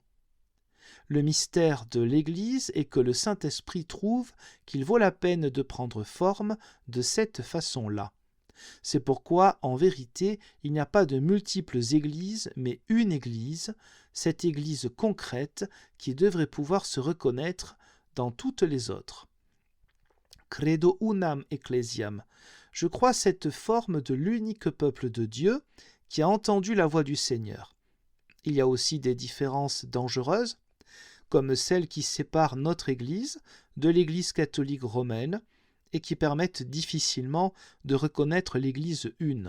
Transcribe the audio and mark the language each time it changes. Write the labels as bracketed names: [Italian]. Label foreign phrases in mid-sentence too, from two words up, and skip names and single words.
[French] Le mystère de l'Église est que le Saint-Esprit trouve qu'il vaut la peine de prendre forme de cette façon-là. C'est pourquoi, en vérité, il n'y a pas de multiples églises, mais une Église, cette Église concrète qui devrait pouvoir se reconnaître dans toutes les autres. [Latin] Credo unam ecclesiam. [French] Je crois cette forme de l'unique peuple de Dieu qui a entendu la voix du Seigneur. Il y a aussi des différences dangereuses, comme celles qui séparent notre Église de l'Église catholique romaine et qui permettent difficilement de reconnaître l'Église une.